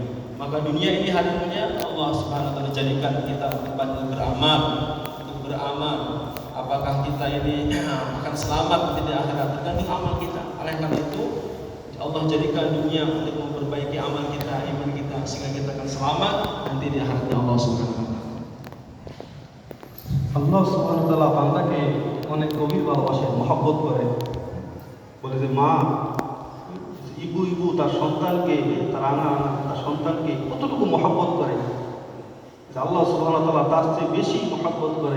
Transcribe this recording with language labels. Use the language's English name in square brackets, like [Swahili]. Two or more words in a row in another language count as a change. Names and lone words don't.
[Indonesian] Maka dunia ini hadirinnya [Arabic] الله سبحانه وتعالى [Indonesian] jadikan kita tempat untuk beramal. Apakah kita ini akan selamat di akhirat tergantung amal kita. Oleh karena itu Allah jadikan dunia untuk memperbaiki amal kita, iman kita, sehingga kita akan selamat nanti di akhiratnya [Arabic] الله سبحانه وتعالى. الله سبحانه وتعالى [Bangla] বান্দাকে অনেক গভীর ভালোবাসেন, মহব্বত করে। বলে যে মা ইবু তার সন্তানকে, তার তার সন্তানকে কতটুকু মহব্বত করে, [Arabic] الله سبحانه وتعالى [Bangla] তার চেয়ে বেশি মহব্বত করে।